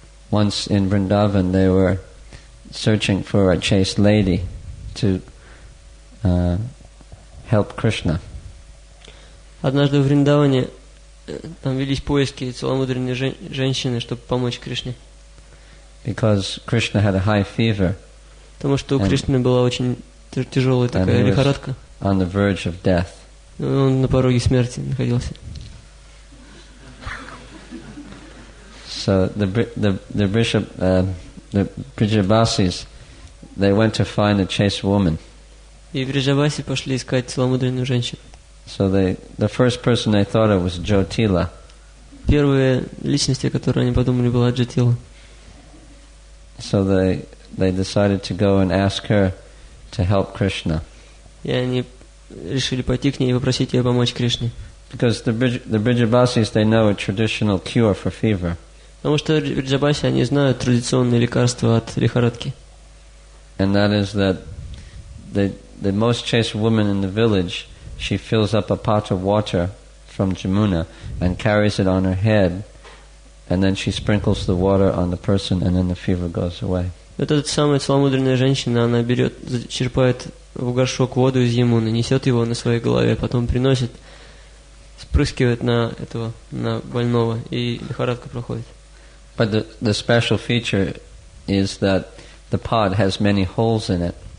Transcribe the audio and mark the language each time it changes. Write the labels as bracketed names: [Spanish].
[English] Once in Vrindavan they were searching for a chaste lady to help Krishna. [Russian] Однажды в Вриндаване там велись поиски целомудренной женщины, чтобы помочь Кришне. [English] Because Krishna had a high fever. [Russian] Потому что у Кришны была очень тяжелая такая лихорадка. [English] On the verge of death. [Russian] Он на пороге смерти находился. [English] So the bishop, the Brijabasis, they went to find a chaste woman. [Russian] И Бриджабаси пошли искать целомудренную женщину. [English] So the first person they thought of was Jyotila. [Russian] Первая личность, о которой они подумали, была Джатила. [English] So they decided to go and ask her to help Krishna. [Russian] И они решили пойти к ней и попросить ее помочь Кришне. [English] Because the Brijabasis, they know a traditional cure for fever. [Russian] Потому что Бриджабаси, они знают традиционные лекарства от лихорадки. [English] And that is that the most chaste woman in the village, she fills up a pot of water from Jamuna and carries it on her head, and then she sprinkles the water on the person, and then the fever goes away. [Russian] Эта самая целомудренная женщина, она черпает в горшок воду из Ямуны, несет его на своей голове, потом приносит, спрыскивает на больного, и лихорадка проходит. [English] But the special feature is that the pot has many holes in it.